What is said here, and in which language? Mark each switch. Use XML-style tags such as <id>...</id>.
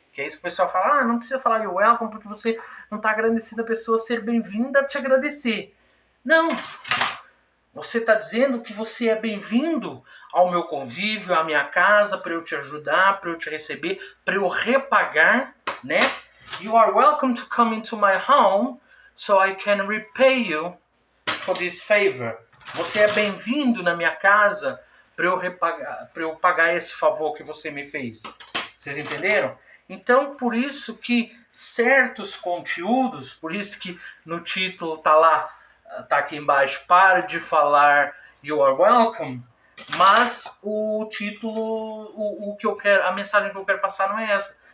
<pt>Que é isso que o pessoal fala, não precisa falar</pt> <en>you're welcome</en> <pt>porque você não está agradecendo a pessoa ser bem-vinda a te agradecer. Não. Você está dizendo que você é bem-vindo ao meu convívio, à minha casa, para eu te ajudar, para eu te receber, para eu repagar, né?</pt> <en>You are welcome to come into my home so I can repay you for this favor.</en> <pt>Você é bem-vindo na minha casa para eu pagar esse favor que você me fez. Vocês entenderam? Então, por isso que certos conteúdos, por isso que no título tá aqui embaixo, pare de falar</pt> <en>you are welcome,</en> <pt>mas o título, o que eu quero, a mensagem que eu quero passar não é essa.</pt>